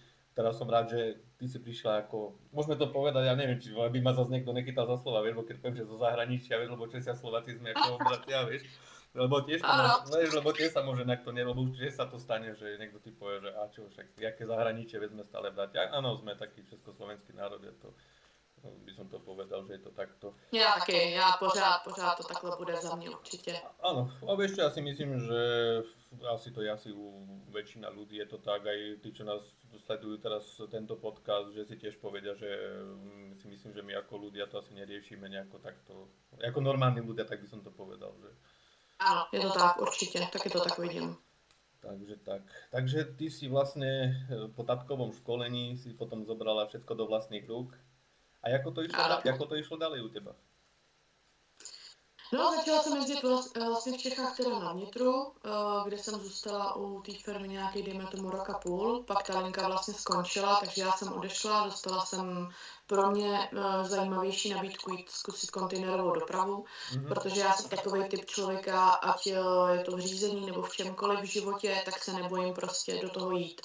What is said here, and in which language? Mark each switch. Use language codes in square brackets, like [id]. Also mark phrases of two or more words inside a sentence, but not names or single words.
[sk] Teraz som rád, že ty si prišla ako, môžeme to povedať, ja neviem, či by ma zase niekto nechytal za slova, vieš, bo keď poviem, že zo zahraničia, vieš, lebo Česia Slováci sme ako bratia, vieš. [cs] Ano, [sk] Lebo tiež sa môže nakto nie, lebo určite sa to stane, že niekto ti povie, že a čo, však, jaké zahraničie, veď sme stále bratia. Áno, sme taký československý národ, je to, by som to povedal, že je to takto. [cs] já taky, já pořád to takhle bude za mě určitě. [sk] Áno, a vieš čo, ja si myslím, že asi to je asi u väčšina ľudí, je to tak, aj tí, čo nás sledujú teraz tento podcast, že si tiež povedia, že si myslím, že my ako ľudia to asi neriešime nejako takto, ako normálni ľudia, tak by som to povedal, že... [cs] Ano, je to tak, určitě, taky to tak vidím. Takže tak. [sk] Takže ty si vlastne po tatkovom školení si potom zobrala všetko do vlastných rúk. A [cs] Ano. [sk] ako to išlo ďalej u teba? [cs] No, začala jsem jezdit vlastně v Čechách teda na vnitru, kde jsem zůstala u té firmy nějaký, dejme tomu, rok a půl. Pak ta linka vlastně skončila, takže já jsem odešla, dostala jsem pro mě zajímavější nabídku jít zkusit kontejnerovou dopravu, protože já jsem takový typ člověka, ať je to v řízení nebo v čemkoliv v životě, tak se nebojím prostě do toho jít.